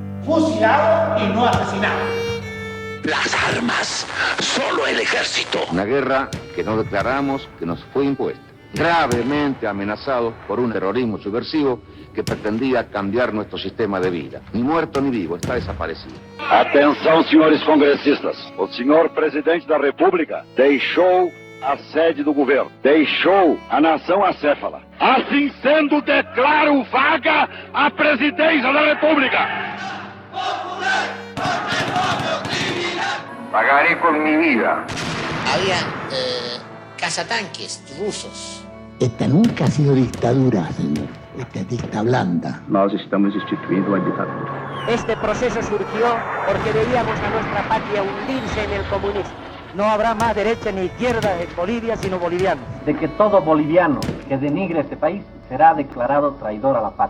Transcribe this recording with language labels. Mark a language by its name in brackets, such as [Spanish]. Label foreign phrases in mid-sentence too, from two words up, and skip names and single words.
[Spanish] fusilados y no asesinados. Las armas, solo el ejército. Una guerra que no declaramos, que nos fue impuesta, gravemente amenazados por un terrorismo subversivo que pretendía cambiar nuestro sistema de vida. Ni muerto ni vivo, está desaparecido. [Portuguese] Atenção, senhores congressistas. O senhor presidente da República deixou a sede do governo, deixou a nação acéfala. Assim sendo, declaro vaga a presidência da República. [Spanish] Pagaré con mi vida. Había cazatanques rusos. Esta nunca ha sido dictadura, señor. Esta es dicta blanda. [Portuguese] Nós estamos instituindo a ditadura. [Spanish] Este proceso surgió porque veíamos a nuestra patria hundirse en el comunismo. No habrá más derecha ni izquierda en Bolivia, sino bolivianos. De que todo boliviano que denigre este país será declarado traidor a la patria.